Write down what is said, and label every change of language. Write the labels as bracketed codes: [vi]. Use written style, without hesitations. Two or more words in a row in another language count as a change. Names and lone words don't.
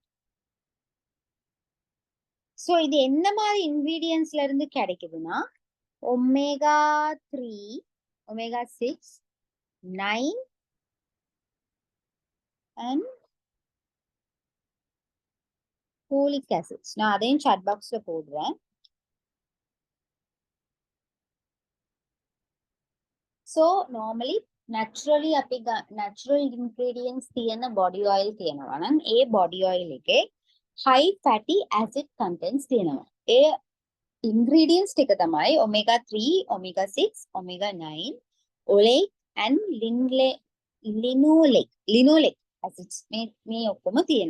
[ta] ஸோ இது என்ன மாதிரி இன்கிரீடியன்ஸ்ல இருந்து கிடைக்குதுன்னா [en] omega 3, omega 6, 9 and folic acids. [ta] நான் அதையும் சாட் பாக்ஸ்ல போடுறேன். ஸோ நார்மலி [si] naturally අපි [en] natural ingredients [si] තියෙන [en] body oil [si] තියෙනවා නම් ඒ [en] body oil [si] එකේ [en] high fatty acid contents [si] තියෙනවා. ඒ ingredients ටික තමයි [en] omega 3, omega 6, omega 9, oleic and linoleic acids [si] මේ ඔක්කොම තියෙනවා.